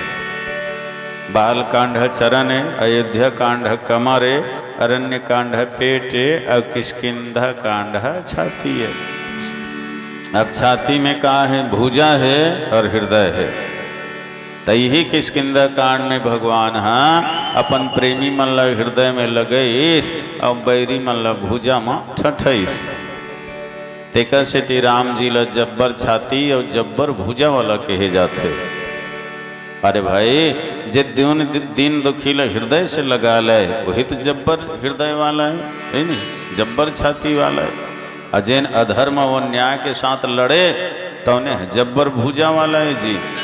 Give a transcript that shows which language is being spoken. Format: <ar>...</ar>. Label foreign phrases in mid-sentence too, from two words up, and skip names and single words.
<hne>बाल कांड है चरण है, अयोध्या कांड है कमर है, अरण्य कांड है पेट है और किष्किंधा कांड है छाती है। अब छाती में कहा है भुजा है और हृदय है। तही किष्किंधा कांड में भगवान हाँ अपन प्रेमी मन ला हृदय में लगईस और बैरी मन ला भुजा में ठठईस। तेकर से राम जी ला जब्बर छाती और जब्बर भुजा वाला कहे जाते। अरे भाई जे दिन दुखी ला हृदय से लगा ले वही तो जब्बर हृदय वाला है नहीं, जब्बर छाती वाला है। अजैन अधर्म व न्याय के साथ लड़े तो उन्हें जब्बर भुजा वाला है जी।</hne>